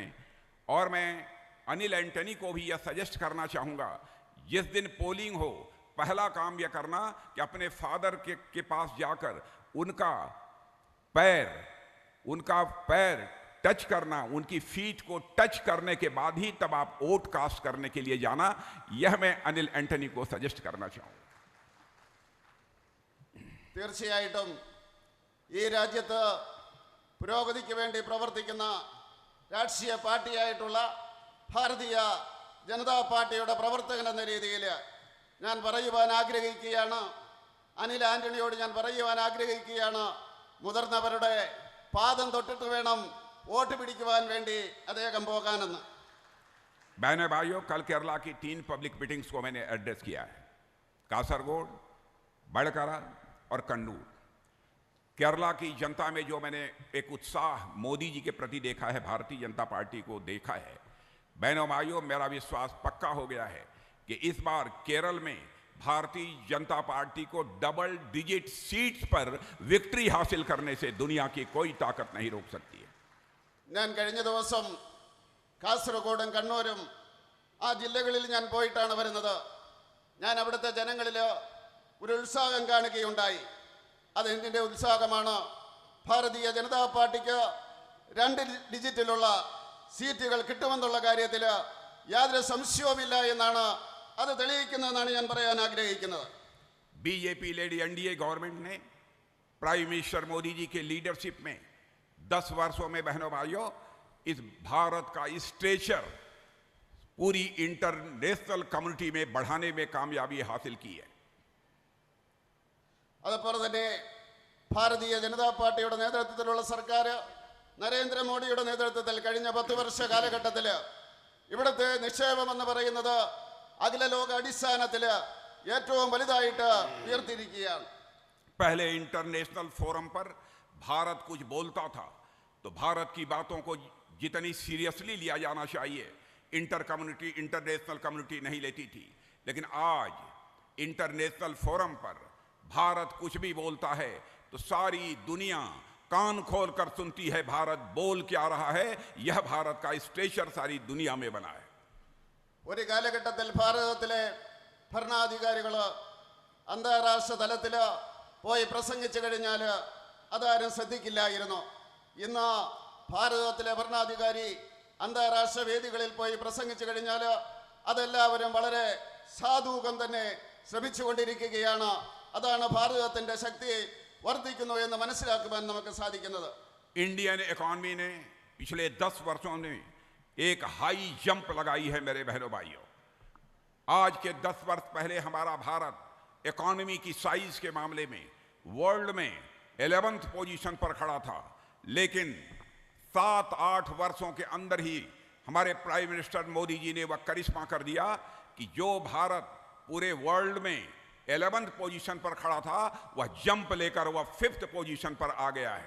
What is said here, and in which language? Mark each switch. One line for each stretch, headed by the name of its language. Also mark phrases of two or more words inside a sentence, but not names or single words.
Hindi: और मैं अनिल एंटनी को भी यह सजेस्ट करना चाहूंगा, जिस दिन पोलिंग हो पहला काम यह करना कि अपने फादर के पास जाकर उनका पैर टच करना, उनकी फीट को टच करने के बाद ही तब आप
English: vote cast
Hindi: करने के लिए जाना. यह मैं अनिल एंटनी को सजेस्ट करना चाहूंगा.
Malayalam: തീർച്ചയായിട്ടും ഈ രാജ്യത്ത് പുരോഗതിക്ക് വേണ്ടി പ്രവർത്തിക്കുന്ന രാഷ്ട്രീയ പാർട്ടിയായിട്ടുള്ള ഭാരതീയ ജനതാ പാർട്ടിയുടെ പ്രവർത്തകൻ എന്ന രീതിയിൽ ഞാൻ പറയുവാൻ ആഗ്രഹിക്കുകയാണ്, അനിൽ ആന്റണിയോട് ഞാൻ പറയുവാൻ ആഗ്രഹിക്കുകയാണ്, മുതിർന്നവരുടെ പാദം തൊട്ടിട്ട് വേണം വോട്ട് പിടിക്കുവാൻ വേണ്ടി അദ്ദേഹം പോകാനെന്ന്.
Hindi: बहनों भाइयों, कल केरला की 3
English: public meetings
Hindi: को मैंने एड्रेस किया है, कासरगोड, बड़कारा और कन्नूर. केरला की जनता में जो मैंने एक उत्साह मोदी जी के प्रति देखा है, भारतीय जनता पार्टी को देखा है, बहनों भाइयों, मेरा विश्वास पक्का हो गया है कि इस बार केरल में भारतीय जनता पार्टी को
English: double digit seats
Hindi: पर विक्ट्री हासिल करने से दुनिया की कोई ताकत नहीं रोक सकती है.
Malayalam: ഞാൻ കഴിഞ്ഞ ദിവസം കാസർഗോഡും കണ്ണൂരും ആ ജില്ലകളിൽ ഞാൻ പോയിട്ടാണ് വരുന്നത്. ഞാൻ അവിടുത്തെ ജനങ്ങളിൽ ഒരു ഉത്സാഹം കാണുകയുണ്ടായി. അതെന്തിൻ്റെ ഉത്സാഹമാണ്? ഭാരതീയ ജനതാ പാർട്ടിക്ക് 2 ഡിജിറ്റിലുള്ള സീറ്റുകൾ കിട്ടുമെന്നുള്ള കാര്യത്തിൽ യാതൊരു സംശയവുമില്ല എന്നാണ് അത് തെളിയിക്കുന്നതെന്നാണ് ഞാൻ പറയാൻ ആഗ്രഹിക്കുന്നത്.
English: BJP led NDA government
Hindi: ने
English: prime minister
Hindi: मोदी जी के लीडरशिप में 10 वर्षों में, बहनों भाइयों, इस भारत का स्ट्रेचर पूरी
English: international community
Hindi: में बढ़ाने में कामयाबी हासिल की है.
Malayalam: അതുപോലെ തന്നെ ഭാരതീയ ജനതാ പാർട്ടിയുടെ നേതൃത്വത്തിലുള്ള സർക്കാർ, നരേന്ദ്രമോദിയുടെ നേതൃത്വത്തിൽ കഴിഞ്ഞ 10 വർഷ കാലഘട്ടത്തിൽ ഇവിടുത്തെ നിക്ഷേപം എന്ന് പറയുന്നത് അഖില ലോക അടിസ്ഥാനത്തിൽ ഏറ്റവും വലുതായിട്ട് ഉയർത്തിയിരിക്കുകയാണ്.
Hindi: पहले
English: international forum
Hindi: पर भारत कुछ बोलता था तो भारत की बातों को जितनी सीरियसली लिया जाना चाहिए
English: international community
Hindi: नहीं लेती थी, लेकिन आज
English: international forum
Hindi: पर भारत कुछ भी बोलता है तो सारी दुनिया कान खोल कर सुनती है भारत बोल क्या रहा है. यह भारत का स्ट्रेचर सारी दुनिया में बना है.
Malayalam: ഒരു കാലഘട്ടത്തിൽ ഭാരതത്തിലെ ഭരണാധികാരികൾ അന്താരാഷ്ട്ര തലത്തിൽ പോയി പ്രസംഗിച്ചു കഴിഞ്ഞാൽ അതാരും ശ്രദ്ധിക്കില്ലായിരുന്നു. ഇന്ന് ഭാരതത്തിലെ ഭരണാധികാരി അന്താരാഷ്ട്ര വേദികളിൽ പോയി പ്രസംഗിച്ചു കഴിഞ്ഞാൽ അതെല്ലാവരും വളരെ സാധൂകം തന്നെ ശ്രമിച്ചുകൊണ്ടിരിക്കുകയാണ്. അതാണ് ഭാരതത്തിൻ്റെ ശക്തി വർദ്ധിക്കുന്നു എന്ന് മനസ്സിലാക്കുവാൻ നമുക്ക് സാധിക്കുന്നത്.
English: Indian economy
Hindi: ने पिछले 10 वर्षों में एक
English: high jump
Hindi: लगाई है मेरे बहनों भाइयों. आज के 10 वर्ष पहले हमारा भारत इकॉनमी की साइज के मामले में वर्ल्ड में
English: 11th position
Hindi: पर खड़ा था, लेकिन 7-8 वर्षों के अंदर ही हमारे
English: prime minister
Hindi: मोदी जी ने वह करिश्मा कर दिया कि जो भारत पूरे वर्ल्ड में
English: 11th position
Hindi: पर खड़ा था, वह जंप लेकर वह
English: 5th position
Hindi: पर आ गया है।